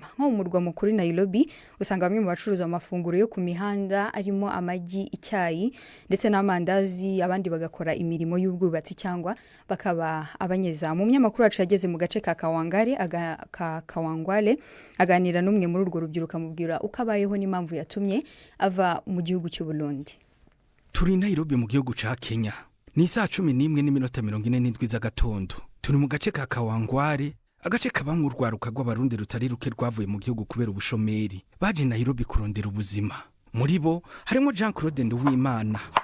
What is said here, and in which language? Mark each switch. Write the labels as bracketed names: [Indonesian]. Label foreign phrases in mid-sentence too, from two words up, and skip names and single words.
[Kinyarwanda] Nko mu murwa mukuru Nairobi usanga bamwe mu bacuruza amafunguro yo ku mihanda arimo amagi, icyayi ndetse n'amandazi, abandi bagakora imirimo y'ubwubatsi cyangwa bakaba abanyezamu. Umunyamakuru wacu yageze mu gace ka Kawangwale aganira n'umwe muri urwo rubyiruko amubwira uko abayeho n'impamvu yatumye ava mu gihugu cy'u Burundi. [Rundi] Turi Nairobi mu gihugu ca Kenya. Ni saa 11:47 z'agatondo. Turi mu gace ka Kawangware, agace kabamwe urwaruka rw'abarundi rutari ruke rwavuye mu gihugu kubera ubushomeri. Baje Nairobi kurondera ubuzima. Muri bo harimo Jean-Claude Nduwimana.